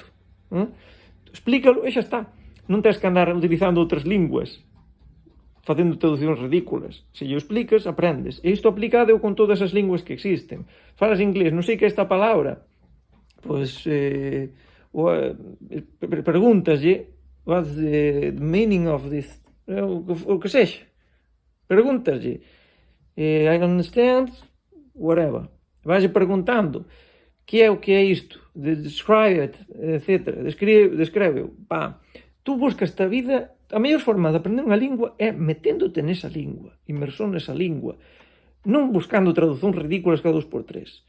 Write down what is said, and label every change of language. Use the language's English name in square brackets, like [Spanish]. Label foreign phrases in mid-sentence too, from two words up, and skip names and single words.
[Galician] Explícalo e xa está. Non tens que andar utilizando outras linguas, facendo traduccións ridículas. Se lle explicas, aprendes. E isto aplicado con todas as linguas que existen. Falas inglés, non sei que é esta palabra. Pois, pregúntaslle, [English] what's the meaning of this? [Galician] O que sexa. Pregúntaslle. [English] I understand, whatever. [Galician] Vais perguntando. Que é o que é isto? [English] Describe it, [Galician] etc. [Portuguese] Descreve-o. [Galician] Tu buscas a vida, a mellor forma de aprender unha lingua é meténdote nesa lingua, inmersón nesa lingua, non buscando traducións ridículas cada 2x3.